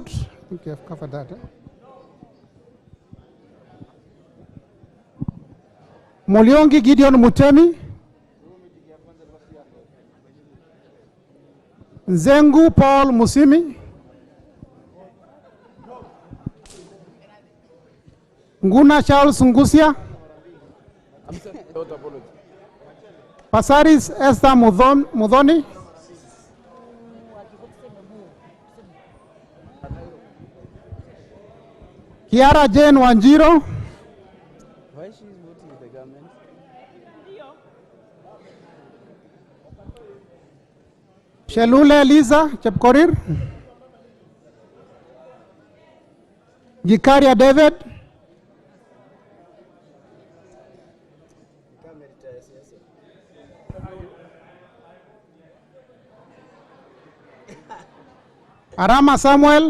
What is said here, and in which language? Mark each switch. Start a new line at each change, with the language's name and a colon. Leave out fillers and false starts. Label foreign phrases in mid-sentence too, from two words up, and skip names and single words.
English: I think you have covered that. Mulyongi Gideon Mutemi, Nzengu Paul Musimi, Nguna Charles Ngusia, Pasaris Esther Mudhoni, Kiara Jane Wanjiro, Why she is voting with the government? Shelule Liza Chepkorir, Gikaria David, Arama Samuel,